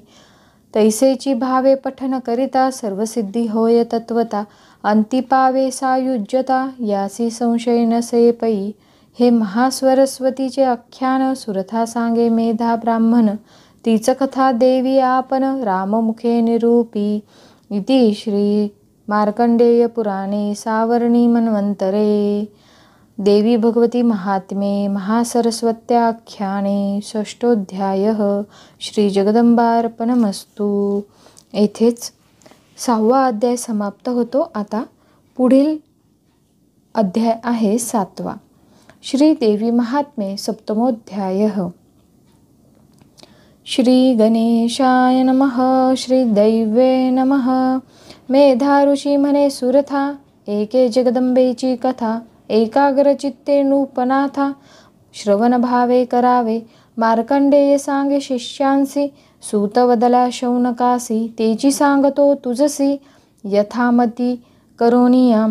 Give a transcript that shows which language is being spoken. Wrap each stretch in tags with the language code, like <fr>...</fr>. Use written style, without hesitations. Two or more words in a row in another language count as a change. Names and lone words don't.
<mr>तैसेची भावे पठन करिता सर्वसिद्धी होय तत्वता. अंती पावे सायुज्यता यासी संशय नसे पै. हे महास्वरस्वतीचे आख्यान सुरथा सांगे मेधा ब्राह्मण. तीच कथा देवी आपण राममुखे निरूपी.</mr> <sa>इति श्री मार्कंडेय पुराणे सावर्णी मन्वंतरे देवी भगवती महात्म्ये महासरस्वत्याख्याने षष्ठोऽध्यायः. श्री जगदंबार्पणमस्तु.</sa> <mr>येथेच 6वा अध्याय समाप्त होतो. आता पुढील अध्याय आहे 7वा.</mr> <sa>श्री देवी महात्म्ये सप्तमोऽध्यायः. श्री गणेशाय नमः. श्री दैवे नमः.</sa> <mr>मेधा ऋषी म्हणे सुरथा एके जगदंबेची कथा. एकाग्र चित्ते नूपनाथा श्रवण भावे करावे. मार्कंडेय सांगे शिष्यांसी सूत वदला शौनकासी. तेची सांगतो तुझसी यथामती करोनियाम.</mr>